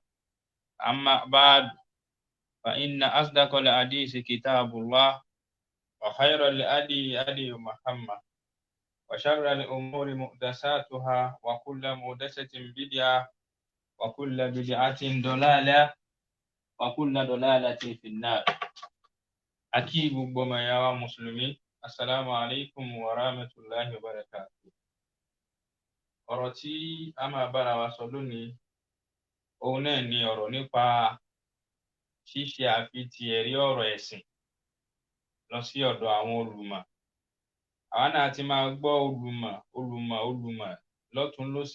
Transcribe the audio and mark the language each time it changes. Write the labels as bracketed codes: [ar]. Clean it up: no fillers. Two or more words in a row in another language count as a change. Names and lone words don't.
[ar] أما بعد، فإن أصدق الحديث كتاب الله، وخير الهدي هدي محمد، وشر الأمور محدثاتها، وكل محدثة بدعة، وكل بدعة ضلالة، وكل ضلالة في النار. [yo] Akí gbogbo ọmọ ìyá wa Mùsùlùmí, [ar] السلام عليكم ورحمة الله وبركاته. [yo] Ọ̀rọ̀ tí a máa bára wa sọ lónìí, òun náà ni ọ̀rọ̀ nípa ṣíṣe àfitì ẹ̀rí ọ̀rọ̀ ẹ̀sìn lọ sí ọ̀dọ̀ àwọn olùmọ̀. Àwa náà ti máa gbọ́ olùmọ̀ lọ́tùn lósì.